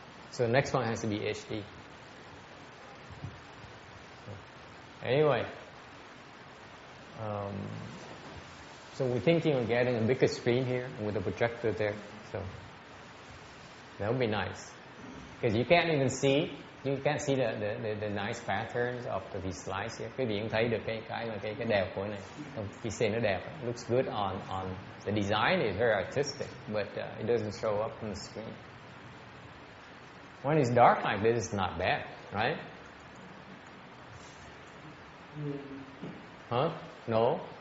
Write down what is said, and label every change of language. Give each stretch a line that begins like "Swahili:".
English: So the next one has to be HD. Anyway, so we're thinking of getting a bigger screen here with a projector there. So that would be nice, because you can't even see. You can't see the nice patterns of these slides here.
Vietnamese: Quý vị cũng thấy được cái đẹp của này. Khi xem nó đẹp,
English: it looks good on the design is very artistic, but it doesn't show up on the screen. When it's dark like this, it's not bad, right? Huh? No?